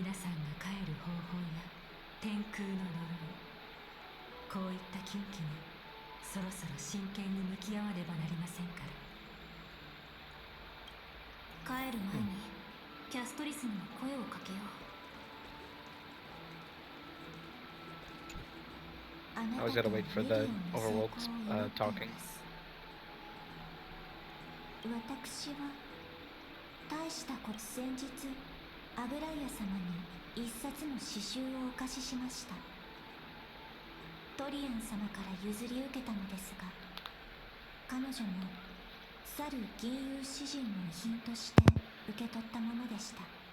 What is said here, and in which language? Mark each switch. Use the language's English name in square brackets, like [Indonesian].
[Japanese] 皆さんが帰る方法や天空の呪い、こういった禁忌にそろそろ真剣に向き合わねばなりませんから。帰る前にキャストリスにも声をかけよう。 [English] I was gonna wait for the overworld talking. [Japanese] 私は大したこと先日アグライア様に一冊の詩集をお貸ししました。トリアン様から譲り受けたのですが彼女も去る銀融詩人の遺品として受け取ったものでした。